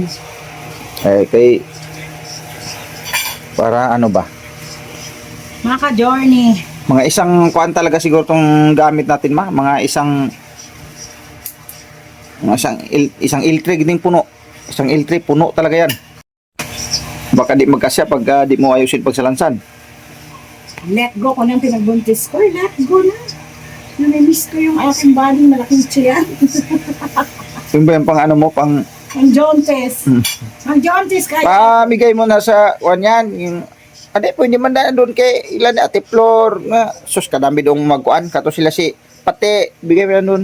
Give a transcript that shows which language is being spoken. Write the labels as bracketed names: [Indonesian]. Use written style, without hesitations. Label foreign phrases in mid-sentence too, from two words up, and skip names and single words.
[Filipino] Kay para ano ba? Mga ka-journey. Mga isang talaga siguro tong gamit natin mga isang iltrig ding puno. Isang iltrig puno talaga yan. Baka di magkasya pag di mo ayusin pagsalansan. [English] Let go [Filipino] ko nang pinagbuntis ko. [English] Let go [Filipino] na. Namimiss ko yung aking body, malaking tiyan. Yung ba yung pang ano mo, pang Ang jaundice. Ang jaundice kaya. [Cebuano] pamigay mo na sa yan, yung pwede man na doon kay ilan ni Ate Flor nga sus kadami dong magkuan kato sila si pati bigay mo na doon.